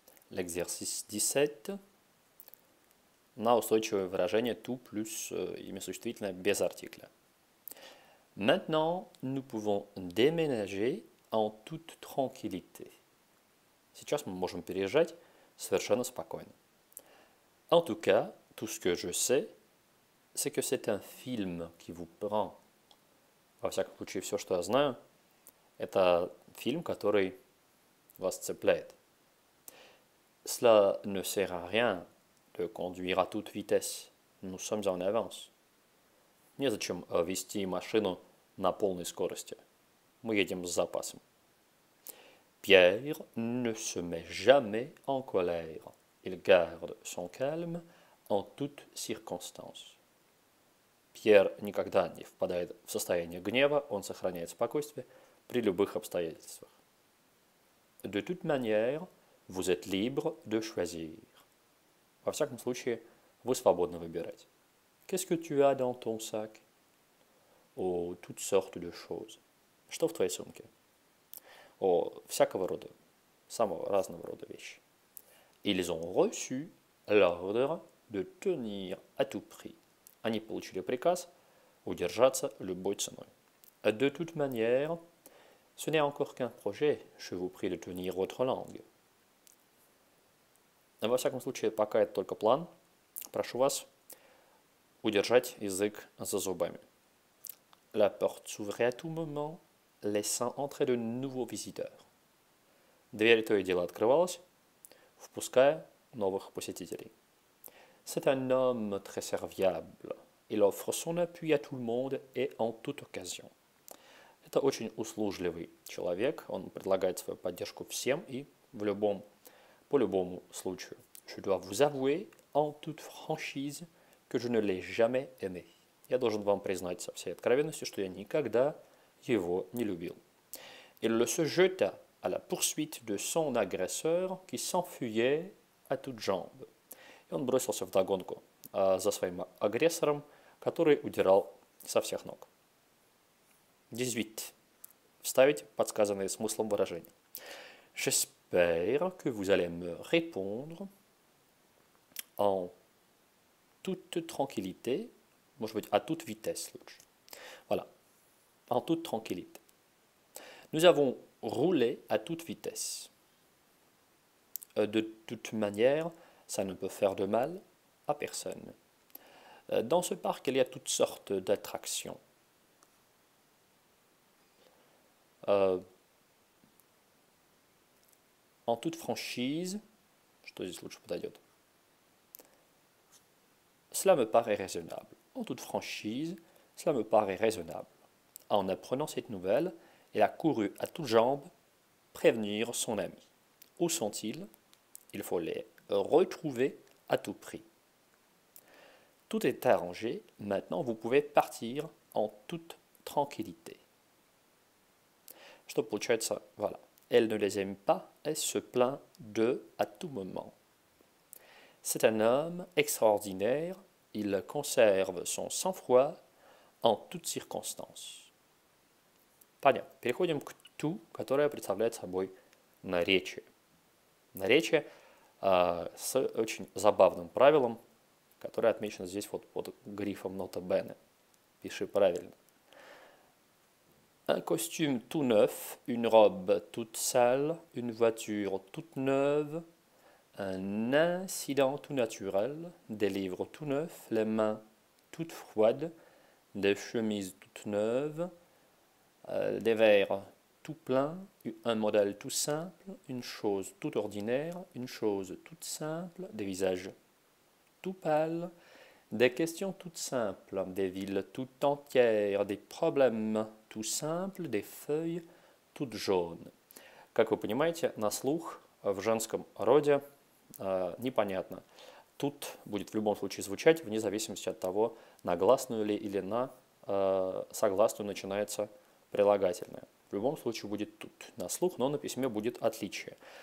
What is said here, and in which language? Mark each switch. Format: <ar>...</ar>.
<fr>L'exercice</fr> <ru>17 на устойчивое выражение tout плюс имя существительное без артикля.</ru> <fr>Maintenant, nous pouvons déménager en toute tranquillité.</fr> <ru>Сейчас мы можем переезжать совершенно спокойно.</ru> <fr>En tout cas, tout ce que je sais, c'est que c'est un film qui vous prend.</fr> <ru>Во всяком случае, все, что я знаю, это фильм, который вас цепляет.</ru> <fr>Cela ne sert à rien de conduire à toute vitesse. Nous sommes en avance.</fr> <ru>Незачем вести машину на полной скорости. Мы едем с запасом.</ru> <fr>Pierre ne se met jamais en colère. Il garde son calme en toutes circonstances.</fr> <ru>Пьер никогда не впадает в состояние гнева, он сохраняет спокойствие при любых обстоятельствах.</ru> <fr>De toute manière, vous êtes libre de choisir.</fr> <ru>Во всяком случае, вы свободны выбирать.</ru> <fr>Qu'est-ce que tu as dans ton sac? Oh, toutes sortes de choses.</fr> <ru>Что в твоей сумке? О, всякого рода, самого разного рода вещи.</ru> <fr>Ils ont reçu l'ordre de tenir à tout prix.</fr> <ru>Они получили приказ удержаться любой ценой.</ru> <fr>De toute manière, ce n'est encore qu'un projet, je vous prie de tenir votre langue.</fr> <ru>Во всяком случае, пока это только план, прошу вас удержать язык за зубами.</ru> <fr>La porte s'ouvrait à tout moment, laissant entrer de nouveaux visiteurs.</fr> <ru>Дверь то и дело открывалась, впуская новых посетителей.</ru> <fr>C'est un homme très serviable. Il offre son appui à tout le monde et en toute occasion.</fr> <ru>Это очень услужливый человек, он предлагает свою поддержку всем и по любому случаю.</ru> <fr>Je dois vous avouer en toute franchise que je ne l'ai jamais aimé.</fr> <ru>Я должен вам признать со всей откровенностью, что я никогда его не любил.</ru> <fr>Il se jeta à la poursuite de son agresseur qui s'enfuyait à toutes jambes.</fr> <ru>И он бросился вдогонку за своим агрессором, который удирал со всех ног. 18. Вставить подсказанные смыслом выражения.</ru> <fr>J'espère que vous allez me répondre en toute tranquillité.</fr> <ru>Может быть,</ru> <fr>à toute vitesse</fr> <ru>лучше.</ru> <fr>Voilà. En toute tranquillité. Nous avons roulé à toute vitesse. De toute manière, ça ne peut faire de mal à personne. Dans ce parc, il y a toutes sortes d'attractions. En toute franchise,</fr> <ru>что здесь лучше подойдет?</ru> <fr>Cela me paraît raisonnable. En toute franchise, cela me paraît raisonnable. En apprenant cette nouvelle, il a couru à toutes jambes prévenir son ami. Où sont-ils? Il faut les retrouver à tout prix. Tout est arrangé, maintenant vous pouvez partir en toute tranquillité.</fr> <ru>Что получается,</ru> <fr>voilà. Elle ne les aime pas, elle se plaint d'eux à tout moment. C'est un homme extraordinaire, il conserve son sang-froid en toutes circonstances.</fr> <ru>Понятно. Переходим к ту, которая представляет собой наречие. Наречие с очень забавным правилом, которое отмечено здесь вот под грифом «Nota bene». Пиши правильно.</ru> <fr>Un costume tout neuf, une robe toute sale, une voiture toute neuve, un incident tout naturel, des livres tout neufs, les mains toutes froides, des chemises toutes neuves, des verres tout pleins, un modèle tout simple, une chose tout ordinaire, une chose toute simple, des visages tout pâles, des questions toutes simples, des villes tout entières, des problèmes tout simples, des feuilles toutes jaunes.</fr> <ru>Как вы понимаете, на слух в женском роде непонятно. Тут будет в любом случае звучать, вне зависимости от того, на гласную ли или на согласную начинается прилагательное. В любом случае будет тут на слух, но на письме будет отличие.</ru>